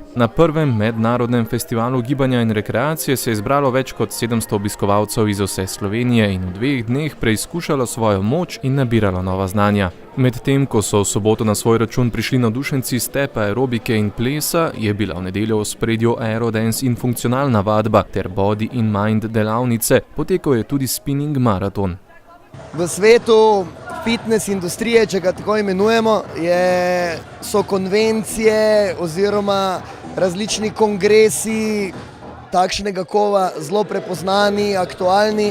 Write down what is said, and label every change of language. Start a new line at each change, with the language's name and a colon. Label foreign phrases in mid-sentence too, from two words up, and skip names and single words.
Slovenian: Na prvem mednarodnem festivalu gibanja in rekreacije se je zbralo več kot 700 obiskovalcev iz vse Slovenije in v 2 dneh preizkušalo svojo moč in nabiralo nova znanja. Medtem, ko so v soboto na svoj račun prišli navdušenci stepa, aerobike in plesa, je bila v nedeljo v ospredju aerodance in funkcionalna vadba ter
English: body in mind
Slovenian: delavnice, potekal je tudi spinning maraton. V svetu fitness industrije, če ga tako imenujemo, so konvencije oziroma različni kongresi takšnega kova zelo prepoznani, aktualni.